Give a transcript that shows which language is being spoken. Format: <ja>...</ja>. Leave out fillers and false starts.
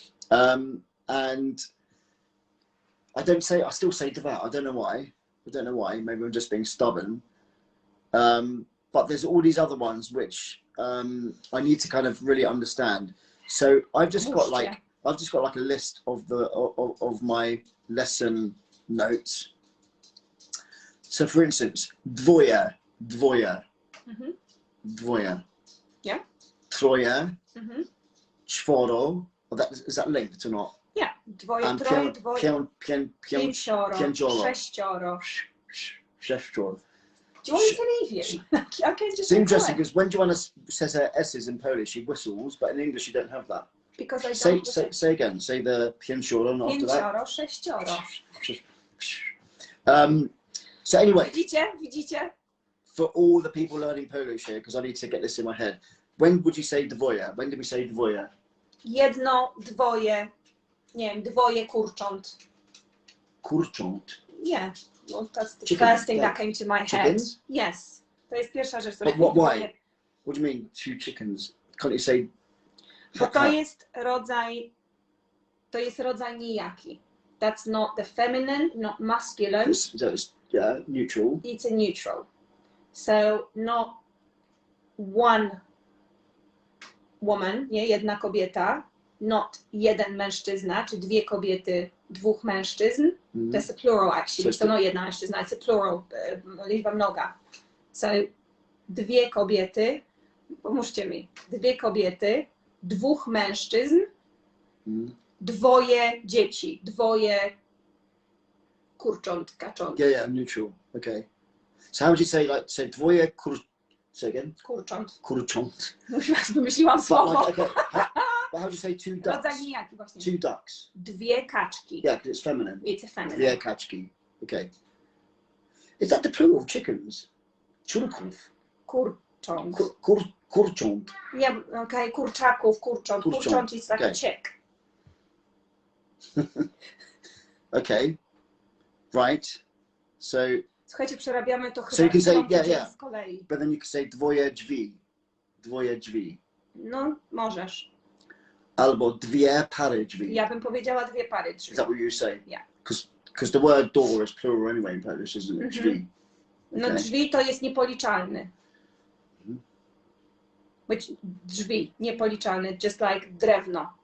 <en>And I still say dwa. I don't know why. Maybe I'm just being stubborn. But there's all these other ones which I need to kind of really understand. So I've just got like I've just got like a list of of my lesson notes. So for instance, dwoje, dwoje, dwoje. Yeah.</en> <pl>Troje, czworo.</pl> <en>Is that linked or not? Yeah.</en> <pl>Dwoje, troje, dwoje. Pięcioro. Pięcioro. Sześcioro. Sześcioro.</pl> <en>Do you want me to leave you? Okay, just It's interesting because when Joanna says her S's in Polish, she whistles, but in English you don't have that. Because I Say, don't. say again. Say the pięcioro and after that.</en> <pl>Pięcioro, sześcioro.</pl> <en>So anyway,</en> <pl>Widzicie?</pl> <en>for all the people learning Polish here, because I need to get this in my head. When would you say dwoje? When did we say dwoje?</en> <pl>Jedno, dwoje, nie wiem, dwoje kurcząt. Kurcząt.</pl> <en>Yeah, well, that's the Chicken, first thing yeah. that came to my Chickens? head. Yes,</en> <pl>to jest pierwsza rzecz.</pl> <en>But what, why? What do you mean, 2 chickens? Can't you say...</en> <pl>Bo to jest rodzaj nijaki.</pl> <en>That's not the feminine, not masculine. It's neutral. It's a neutral. So not one woman,</en> <pl>nie, jedna kobieta,</pl> <en>not</en> <pl>jeden mężczyzna, czy dwie kobiety, dwóch mężczyzn.</pl> <en>That's a plural actually.</en> <pl>To nie jedna mężczyzna,</pl> <en>it's a plural,</en> <pl>liczba mnoga. So dwie kobiety, pomóżcie mi, dwie kobiety, dwóch mężczyzn, dwoje dzieci, dwoje kurcząt, kacząt.</pl> <en>Yeah, neutral. Okay. So how would you say, like, say dwoje say again?</en> <pl>Kurcząt. Kurcząt. Wymyśliłam słowo.</pl> <en>Like, okay. But how do you say 2 ducks?</en> <pl>Rodzaj nijaki właśnie.</pl> <en>2 ducks.</en> <pl>Dwie kaczki.</pl> <en>Yeah, because it's feminine. It's a feminine.</en> <pl>Dwie kaczki.</pl> <en>Okay. Is that the plural of chickens?</en> <pl>Czurków. Kurcząt. Kurcząt.</pl> <en>Yeah, okay,</en> <pl>kurczaków, kurcząt.</pl> <en>Kurcząt is like a chick. Okay. Right. So.</en> <pl>Słuchajcie, przerabiamy to chyba</pl> <en>So you can say,</en> <pl>z kolei.</pl> <en>But then you can say</en> <pl>dwoje drzwi. Dwoje drzwi. No, możesz. Albo dwie pary drzwi. Ja bym powiedziała dwie pary drzwi.</pl> <en>Is that what you say? Yeah. Because the word door is plural anyway in Polish, isn't it?</en> <pl>Drzwi. No</pl> <en>Okay.</en> <pl>drzwi to jest niepoliczalny. Drzwi, niepoliczalny,</pl> <en>just like</en> <pl>drewno.</pl>